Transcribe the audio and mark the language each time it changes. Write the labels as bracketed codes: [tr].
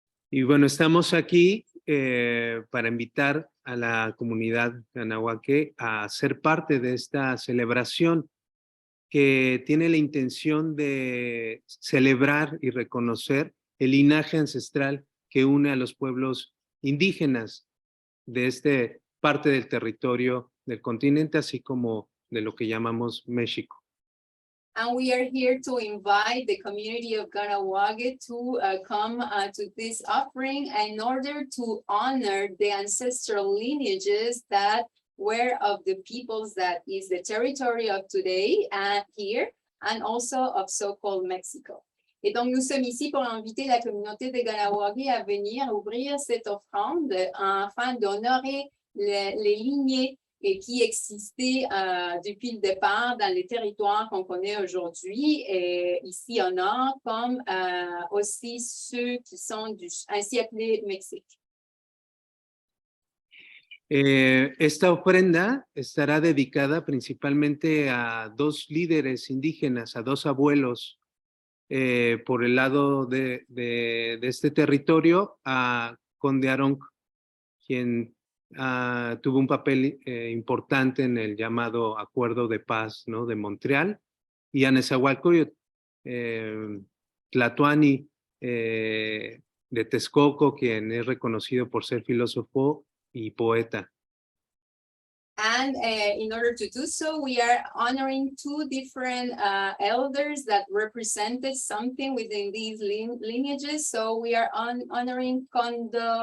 [es] Y bueno, estamos aquí para invitar a la comunidad anahuaque a ser parte de esta celebración que tiene la intención de celebrar y reconocer el linaje ancestral que une a los pueblos indígenas de esta parte del territorio del continente, así como de lo que llamamos México. [en] And we are here to invite the community of Ganawage to come to this offering in order to honor the ancestral lineages that were of the peoples that is the territory of today and here, and also of so-called Mexico. [fr] Et donc, nous sommes ici pour inviter la communauté de Ganawage à venir ouvrir cette offrande afin d'honorer les lignées qui existaient depuis le départ dans les territoires qu'on connaît aujourd'hui, ici au nord, comme aussi ceux qui sont ainsi appelés Mexique. [es] Esta ofrenda estará dedicada principalmente a dos líderes indígenas, a dos abuelos por el lado de este territorio, a Conde Aronc, quien tuvo un papel importante en el llamado Acuerdo de Paz, ¿no?, de Montreal, y a Nezahualcóyotl, Tlatoani de Texcoco, quien es reconocido por ser filósofo y poeta. [en] And in order to do so, we are honoring two different elders that represented something within these lineages. So we are honoring Conde